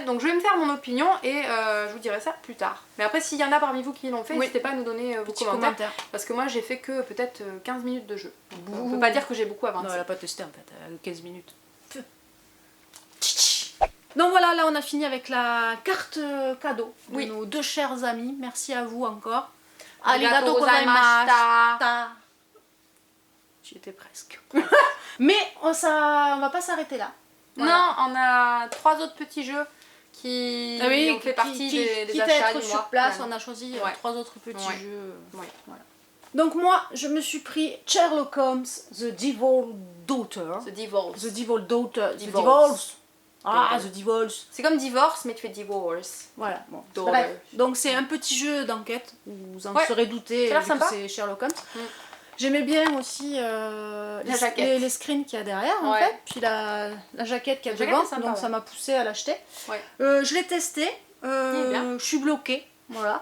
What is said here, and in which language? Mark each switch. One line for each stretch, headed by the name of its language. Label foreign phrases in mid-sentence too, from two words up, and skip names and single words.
French: Donc je vais me faire mon opinion et je vous dirai ça plus tard. Mais après, s'il y en a parmi vous qui l'ont fait, n'hésitez pas à nous donner vos commentaires. Parce que moi j'ai fait que peut-être 15 minutes de jeu. Donc, on peut pas dire que j'ai beaucoup avancé. Non, elle a pas testé en fait, 15 minutes. Donc voilà, là on a fini avec la carte cadeau de nos deux chers amis. Merci à vous encore.
Japanese: ありがとうございました.
French: J'y étais presque. Mais on va pas s'arrêter là. Voilà. Non, on a 3 autres petits jeux qui ont fait partie des achats du mois. Sur place, on a choisi 3 autres petits jeux. Voilà. Donc moi, je me suis pris Sherlock Holmes, The Devil Daughter. The Devil Daughter. The Divorce. Ah, The Divorce. C'est comme divorce, mais tu fais divorce. Voilà. Bon. Bref. Donc c'est un petit jeu d'enquête. Vous en serez douté. C'est Sherlock Holmes. J'aimais bien aussi les screens qu'il y a derrière en fait, puis la jaquette qu'il y a devant, donc ça m'a poussé à l'acheter. Je l'ai testé, je suis bloquée, voilà.